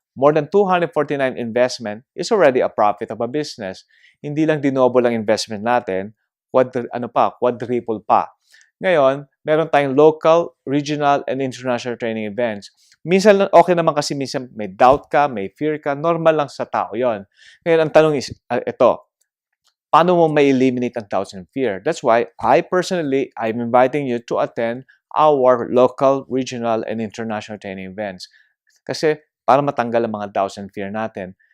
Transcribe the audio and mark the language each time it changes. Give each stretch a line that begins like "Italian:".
English: More than 249 investment is already a profit of a business.
Filipino: Hindi lang dinoble ang investment natin, quadruple pa. Ngayon, meron tayong
English: local, regional, and international training events.
Filipino: Minsan, okay naman kasi minsan may doubt ka, may fear ka, normal lang sa tao yon. Ngayon, ang tanong is, ito, paano mo ma-eliminate ang doubts and fear?
English: That's why I'm inviting you to attend our local, regional, and international training events.
Filipino: Kasi, para matanggal ang mga doubts and fear natin.